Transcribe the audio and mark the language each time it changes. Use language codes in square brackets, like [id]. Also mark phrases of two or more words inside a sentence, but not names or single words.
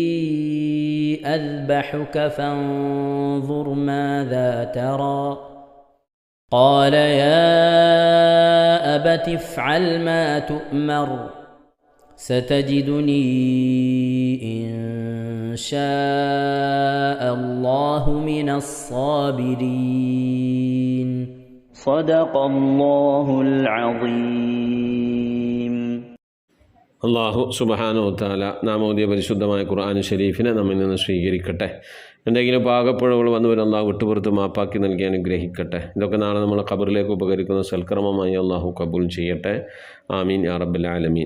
[ar] أذبحك فانظر ماذا ترى قال يا أبت افعل ما تؤمر ستجدني إن شاء الله من الصابرين صدق الله العظيم. الله سبحانه وتعالى [ml] നാം ഓതിയ പരിശുദ്ധമായ ഖുർആൻ ഷരീഫിനെ നമ്മിൽ നിന്ന് സ്വീകരിക്കട്ടെ. എന്തെങ്കിലും പാകപ്പിഴവുകൾ വന്നുവരും അള്ളാഹു വിട്ടുപുറത്ത് മാപ്പാക്കി നൽകി അനുഗ്രഹിക്കട്ടെ. ഇതൊക്കെ നാളെ നമ്മളെ ഖബറിലേക്ക് ഉപകരിക്കുന്ന സൽക്കർമ്മമായി അള്ളാഹു കബൂൽ ചെയ്യട്ടെ. [ar] آمين يا رب العالمين.